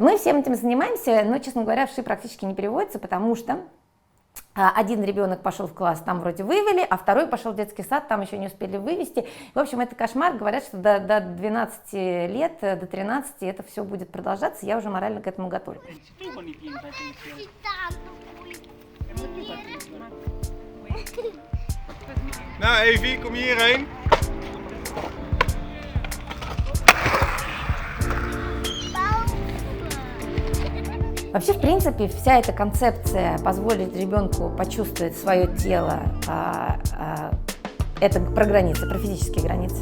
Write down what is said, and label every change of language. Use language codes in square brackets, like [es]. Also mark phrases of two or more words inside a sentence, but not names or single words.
[ru] Мы всем этим занимаемся, но, честно говоря, вши практически не переводятся, потому что один ребенок пошел в класс, там вроде вывели, а второй пошел в детский сад, там еще не успели вывести. В общем, это кошмар. Говорят, что до 12 лет, до 13 это все будет продолжаться. Я уже морально к этому готова. [nl] Nou, Evie, kom je hierheen. [ru] Вообще, в принципе, вся эта концепция позволить ребенку почувствовать свое тело, это про границы, про физические границы.